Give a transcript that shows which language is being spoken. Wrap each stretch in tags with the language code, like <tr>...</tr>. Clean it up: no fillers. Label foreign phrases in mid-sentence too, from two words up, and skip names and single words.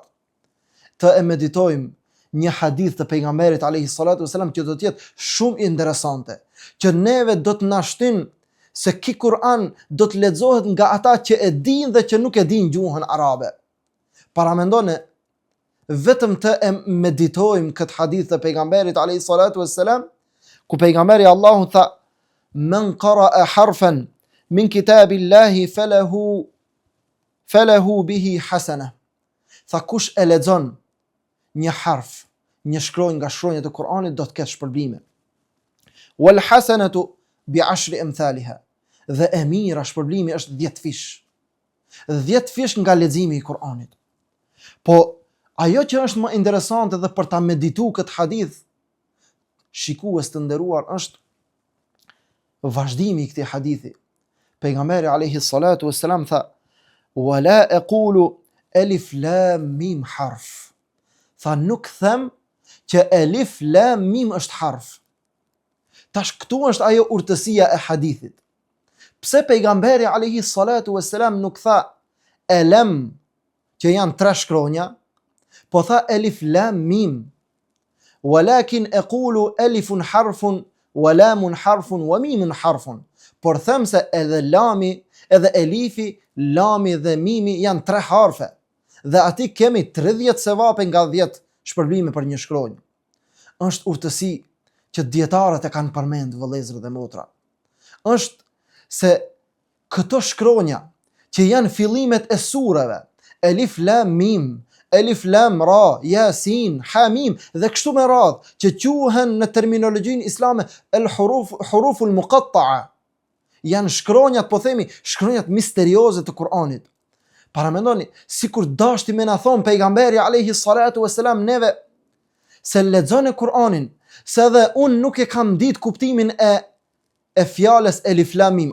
<sq>Të e meditojmë një hadith të pejgamberit</sq> <ar>عليه الصلاة والسلام</ar> <sq>që do të jetë shumë interesante, që neve do të na shtyn se ky Kur'an do të lexohet nga ata që e dinë dhe që nuk e dinë gjuhën arabe. Paramendoni vetëm të e meditojmë këtë hadith të pejgamberit</sq> <ar>عليه الصلاة والسلام,</ar> <sq>ku pejgamberi Allahu tha:</sq> <ar>"من قرأ حرفا من كتاب الله فله به حسنة."</ar> <sq>Tha kush e lexon një harf, një shkronjë nga shkronjat e Kur'anit do të ketë shpërbime.</sq> <ar>والحسنة ب10 أمثالها.</ar> <sq>Dhe e mira shpërblimi është 10 fish. 10 fish nga leximi i Kur'anit. Po ajo që është më interesante dhe për ta medituar këtë hadith, shikues të nderuar, është vazhdimi i këtij hadithi. Pejgamberi</sq> <ar>عليه الصلاة والسلام</ar> <sq>tha:</sq> <ar>"ولا أقول ألف لام ميم حرف."</ar> <sq>Tha nuk them që alif lam mim është harf. Tash këtu është ajo urtësia e hadithit. Pse pejgamberi</sq> <ar>عليه الصلاة والسلام</ar> <sq>nuk tha alam, që janë 3 shkronja, po tha alif lam mim.</sq> <ar>ولكن أقول ألف حرف ولام حرف وميم حرف.</ar> <sq>Por them se edhe lami, edhe elifi, lami dhe mimi janë 3 harfe. Dhe aty kemi 30 sevape nga 10 shpërblime për një shkronjë. Është urtësi që dietarët e kanë përmend, vëllezër dhe motra. Është se këto shkronja që janë fillimet e sureve, elif lam mim, elif lam ra, yasin, hamim dhe kështu me radhë, që quhen në terminologjinë islame</sq> <ar>الحروف المقطعة,</ar> <sq>janë shkronjat, po themi, shkronjat misterioze të Kur'anit. Para mendoni, sikur dashti me na thon pejgamberi</sq> <ar>عليه الصلاة والسلام</ar> <sq>neve se lexoni Kur'anin, se edhe unë nuk e kam ditë kuptimin e fjalës Elif Lam Mim.</sq>